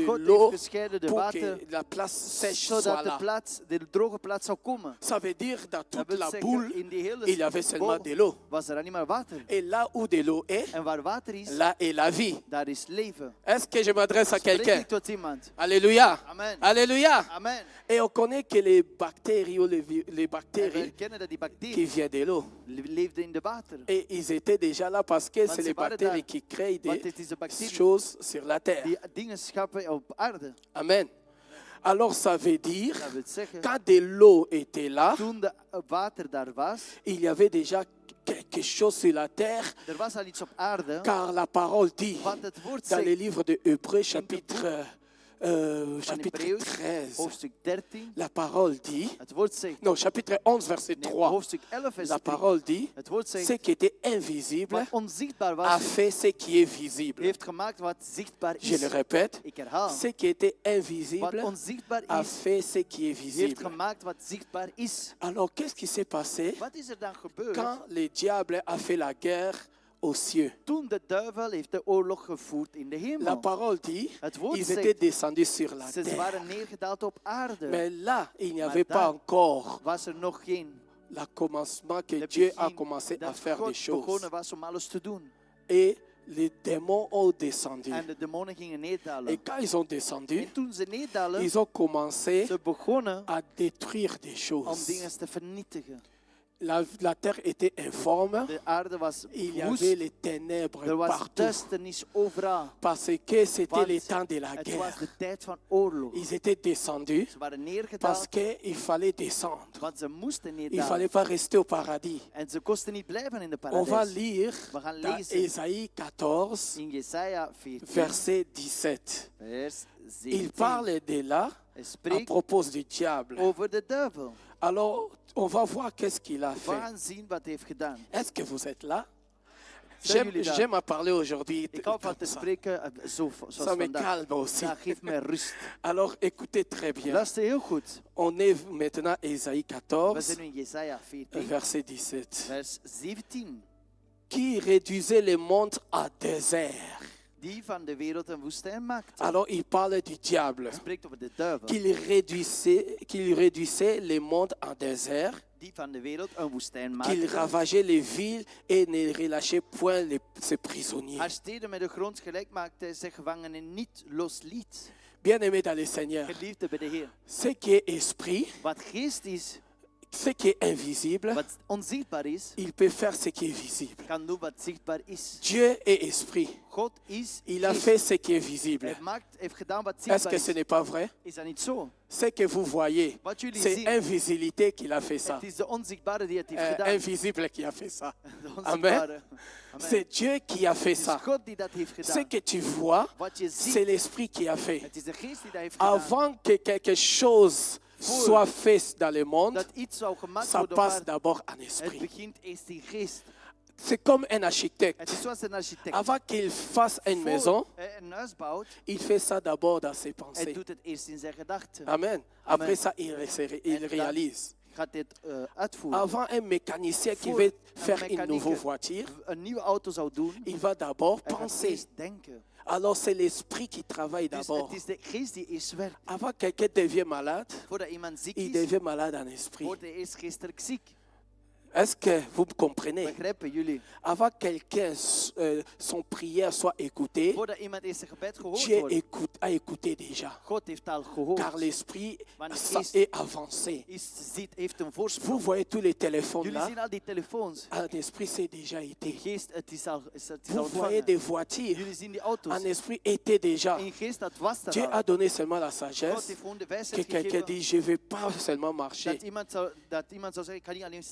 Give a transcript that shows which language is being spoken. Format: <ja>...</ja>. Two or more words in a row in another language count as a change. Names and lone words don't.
<nl>God</nl> <fr>l'eau</fr> <nl>heeft gescheiden de</nl> <fr>pour</fr> <nl>water,</nl> <fr>que la place sèche</fr> <nl>zodat</nl> <fr>soit</fr> <nl>de,</nl> <fr>là.</fr> <nl>de droge plaats zou komen.</nl> <fr>Ça veut dire dans</fr> <nl>Dat</nl> <fr>toute</fr> <nl>wil</nl> <fr>la</fr> <nl>zeggen,</nl> <fr>boule,</fr> <nl>in die hele</nl> <fr>il y avait seulement</fr> <nl>bol</nl> <fr>de l'eau.</fr> <nl>was er alleen maar water.</nl> <fr>Et là où de l'eau est,</fr> <nl>En waar water is,</nl> <fr>là est la vie.</fr> <nl>daar is leven.</nl> <fr>Est-ce que je m'adresse à</fr> <nl>Spreek</nl> <fr>quelqu'un?</fr> <nl>ik tot iemand.</nl> <fr>Alléluia.</fr> <nl>Amen.</nl> <fr>Alléluia.</fr> <nl>Amen.</nl> <fr>Et on connaît que les bactéries ou les</fr> <nl>En we</nl> <fr>bactéries</fr> <nl>herkennen dat die</nl> <fr>qui</fr> <nl>bacteriën</nl> <fr>viennent de l'eau.</fr> <nl>leefden in de water.</nl> <fr>Et ils étaient déjà là parce que</fr> <nl>Want</nl> <fr>c'est</fr> <nl>ze</nl> <fr>les</fr> <nl>waren</nl> <fr>bactéries</fr> <nl>daar.</nl> <fr>qui créent</fr> <nl>Want</nl> <fr>des</fr> <nl>het is de bacteriën</nl> <fr>choses sur la terre.</fr> <nl>die dingen schappen op aarde.</nl> <fr>Amen. Alors ça veut dire,</fr> <nl>Dat wil zeggen,</nl> <fr>quand de l'eau était là,</fr> <nl>toen de water daar was,</nl> <fr>il y avait déjà quelque chose sur la terre,</fr> <nl>er was al iets op aarde.</nl> <fr>car la parole dit</fr> <nl>Want het woord</nl> <fr>dans le</fr> <nl>zegt</nl> <fr>livre de Hébreux chapitre,</fr> <nl>van</nl> <fr>chapitre</fr> <nl>Hebreeën,</nl> <fr>13,</fr> <nl>hoofdstuk 13,</nl> <fr>la parole dit,</fr> <nl>het woord zegt,</nl> <fr>non, chapitre 11, verset</fr> <nl>nee,</nl> <fr>3,</fr> <nl>hoofdstuk 11 vers</nl> <fr>la</fr> <nl>3,</nl> <fr>parole dit,</fr> <nl>het woord</nl> <fr>ce</fr> <nl>zegt,</nl> <fr>qui était invisible</fr> <nl>wat onzichtbaar</nl> <fr>a</fr> <nl>was,</nl> <fr>fait ce qui est visible.</fr> <nl>heeft gemaakt wat zichtbaar</nl> <fr>Je</fr> <nl>is.</nl> <fr>le répète,</fr> <nl>Ik herhaal,</nl> <fr>ce qui était</fr> <nl>wat</nl> <fr>invisible</fr> <nl>onzichtbaar</nl> <fr>a</fr> <nl>is,</nl> <fr>fait ce qui est</fr> <nl>heeft</nl> <fr>visible.</fr> <nl>gemaakt wat zichtbaar is.</nl> <fr>Alors, qu'est-ce qui s'est passé</fr> <nl>Wat is er dan gebeurd?</nl> <fr>quand le diable a fait la guerre aux cieux?</fr> <nl>Toen de duivel heeft de oorlog gevoerd in de</nl> <fr>La</fr> <nl>hemel.</nl> <fr>parole dit,</fr> <nl>Het woord</nl> <fr>ils</fr> <nl>zegt,</nl> <fr>étaient descendus sur la</fr> <nl>ze</nl> <fr>terre.</fr> <nl>waren neergedaald op aarde.</nl> <fr>Mais là, il n'y</fr> <nl>Maar</nl> <fr>avait pas</fr> <nl>daar</nl> <fr>encore</fr> <nl>was er nog geen</nl> <fr>le commencement que</fr> <nl>de</nl> <fr>Dieu a</fr> <nl>begin</nl> <fr>commencé à</fr> <nl>dat</nl> <fr>faire des</fr> <nl>God</nl> <fr>choses.</fr> <nl>begonnen was om alles te doen.</nl> <fr>Et les démons ont descendu.</fr> <nl>En de demonen gingen</nl> <fr>Et</fr> <nl>neerdalen.</nl> <fr>quand ils ont descendu,</fr> <nl>En toen ze neerdalen,</nl> <fr>ils ont commencé</fr> <nl>ze begonnen</nl> <fr>à détruire des</fr> <nl>om</nl> <fr>choses.</fr> <nl>dingen te vernietigen.</nl> <fr>La terre était informe.</fr> <nl>De aarde was</nl> <fr>Il y</fr> <nl>woest.</nl> <fr>avait les ténèbres</fr> <nl>Er was</nl> <fr>partout.</fr> <nl>duisternis overal.</nl> <fr>Parce que c'était</fr> <nl>Want</nl> <fr>le temps de la</fr> <nl>het</nl> <fr>guerre.</fr> <nl>was de tijd van oorlog.</nl> <fr>Ils étaient descendus</fr> <nl>Ze waren</nl> <fr>parce</fr> <nl>neergedaald,</nl> <fr>qu'il fallait descendre.</fr> <nl>want ze moesten</nl> <fr>Il ne</fr> <nl>neerdalen.</nl> <fr>fallait pas rester au paradis.</fr> <nl>En ze kosten niet blijven in de</nl> <fr>On va</fr> <nl>paradijs.</nl> <fr>lire</fr> <nl>We gaan</nl> <fr>dans</fr> <nl>lezen</nl> <fr>Ésaïe 14,</fr> <nl>in Jesaja 14,</nl> <fr>verset 17.</fr> <nl>vers</nl> <fr>Il</fr> <nl>17.</nl> <fr>parle de là</fr> <nl>Hij</nl> <fr>à</fr> <nl>spreekt</nl> <fr>propos du diable.</fr> <nl>over de duivel.</nl> <fr>Alors, on va voir qu'est-ce qu'il a</fr> <nl>We</nl> <fr>fait.</fr> <nl>gaan zien wat hij heeft gedaan.</nl> <fr>Est-ce que vous êtes là?</fr> <nl>Zijn jullie daar?</nl> <fr>J'aime à parler aujourd'hui.</fr> <nl>Ik hou van te</nl> <fr>comme ça.</fr> <nl>spreken zoals</nl> <fr>Ça me</fr> <nl>vandaag.</nl> <fr>calme aussi.</fr> <nl>Dat geeft mij rust.</nl> <fr>Alors écoutez très bien.</fr> <nl>Luister heel goed.</nl> <fr>On est maintenant à Ésaïe</fr> <nl>We</nl> <fr>14,</fr> <nl>zijn nu in Jesaja 14,</nl> <fr>verset 17.</fr> <nl>vers 17.</nl> <fr>Qui réduisait les mondes à désert.</fr> <nl>Die van de wereld een woestijn maakte.</nl> <fr>Alors il parle du diable.</fr> <nl>Hij spreekt over de duivel.</nl> <fr>Qu'il réduisait les mondes en désert.</fr> <nl>Die van de wereld een woestijn</nl> <fr>Qu'il</fr> <nl>maakte.</nl> <fr>ravageait les villes et ne relâchait point ses prisonniers.</fr> <nl>Haar steden met de grond gelijk maakte, zijn gevangenen niet losliet.</nl> <fr>Bien-aimés dans le Seigneur,</fr> <nl>Geliefde bij de Heer.</nl> <fr>ce qui est esprit,</fr> <nl>Wat geest is,</nl> <fr>ce qui est invisible,</fr> <nl>wat onzichtbaar is,</nl> <fr>il peut faire ce qui est visible.</fr> <nl>kan doen wat zichtbaar is.</nl> <fr>Dieu est esprit.</fr> <nl>God is</nl> <fr>Il a</fr> <nl>geest.</nl> <fr>fait ce qui est visible.</fr> <nl>Heeft gedaan wat</nl> <fr>Est-ce</fr> <nl>zichtbaar</nl> <fr>que ce</fr> <nl>is.</nl> <fr>n'est pas vrai?</fr> <nl>Is dat niet zo?</nl> <fr>Ce que vous voyez,</fr> <nl>Wat jullie</nl> <fr>c'est</fr> <nl>zien,</nl> <fr>invisibilité qu'il a fait ça.</fr> <nl>het is de onzichtbare die het heeft gedaan.</nl> <fr>Invisible qui a fait ça.</fr> <nl>De</nl> <fr>Amen.</fr> <nl>onzichtbare. Amen.</nl> <fr>C'est Dieu qui a fait</fr> <nl>Het is</nl> <fr>ça.</fr> <nl>God die dat heeft</nl> <fr>Ce</fr> <nl>gedaan.</nl> <fr>que tu vois,</fr> <nl>Wat je</nl> <fr>c'est</fr> <nl>ziet,</nl> <fr>l'esprit qui a fait.</fr> <nl>het is de geest die dat heeft gedaan.</nl> <fr>Avant que quelque chose soit fait dans le monde,</fr> <nl>Dat iets zou gemaakt</nl> <fr>ça</fr> <nl>worden,</nl> <fr>passe</fr> <nl>maar</nl> <fr>d'abord en</fr> <nl>het</nl> <fr>esprit.</fr> <nl>begint eerst in geest.</nl> <fr>C'est comme un</fr> <nl>Het</nl> <fr>architecte.</fr> <nl>is zoals een architect.</nl> <fr>Avant qu'il fasse une</fr> <nl>Voor</nl> <fr>maison,</fr> <nl>hij een huis bouwt,</nl> <fr>il fait ça d'abord dans ses</fr> <nl>hij</nl> <fr>pensées.</fr> <nl>doet het eerst in zijn gedachten.</nl> <fr>Amen. Après</fr> <nl>Amen.</nl> <fr>ça, il</fr> <nl>En dan</nl> <fr>réalise.</fr> <nl>gaat dit uitvoeren.</nl> <fr>Avant un mécanicien qui</fr> <nl>Voor</nl> <fr>veut</fr> <nl>een</nl> <fr>faire une</fr> <nl>mechaniek</nl> <fr>nouvelle voiture,</fr> <nl>een nieuwe auto zou doen,</nl> <fr>il va d'abord</fr> <nl>hij gaat</nl> <fr>penser.</fr> <nl>eerst denken.</nl> <fr>Alors c'est l'esprit qui travaille</fr> <nl>Dus</nl> <fr>d'abord.</fr> <nl>het is de geest die eerst werkt.</nl> <fr>Avant que quelqu'un devienne malade,</fr> <nl>Voordat iemand ziek</nl> <fr>il</fr> <nl>is,</nl> <fr>devient malade en esprit.</fr> <nl>wordt hij eerst geestelijk ziek.</nl> <fr>Est-ce que vous me comprenez?</fr> <nl>Begrijpen jullie?</nl> <fr>Avant que quelqu'un, son prière soit écoutée,</fr> <nl>Voordat iemand eerst zijn gebed gehoord</nl> <fr>Dieu</fr> <nl>wordt,</nl> <fr>a écouté déjà.</fr> <nl>God heeft al gehoord.</nl> <fr>Car l'esprit</fr> <nl>Want de</nl> <fr>ça</fr> <nl>geest</nl> <fr>est avancé.</fr> <nl>heeft een</nl> <fr>Vous</fr> <nl>voorsprong.</nl> <fr>voyez tous les téléphones</fr> <nl>Jullie</nl> <fr>là,</fr> <nl>zien al die telefoons.</nl> <fr>en esprit c'est déjà</fr> <nl>De</nl> <fr>été.</fr> <nl>geest, het is al</nl> <fr>Vous</fr> <nl>ontvangen.</nl> <fr>voyez des voitures,</fr> <nl>Jullie zien die auto's.</nl> <fr>en esprit était déjà.</fr> <nl>In geest, dat was er</nl> <fr>Dieu</fr> <nl>al.</nl> <fr>a donné seulement la</fr> <nl>God</nl> <fr>sagesse</fr> <nl>heeft gewoon de</nl> <fr>que</fr> <nl>wijsheid</nl> <fr>quelqu'un</fr> <nl>gegeven</nl> <fr>dit, je ne vais pas seulement marcher.</fr> <nl>dat iemand zou zeggen, ik kan niet alleen</nl>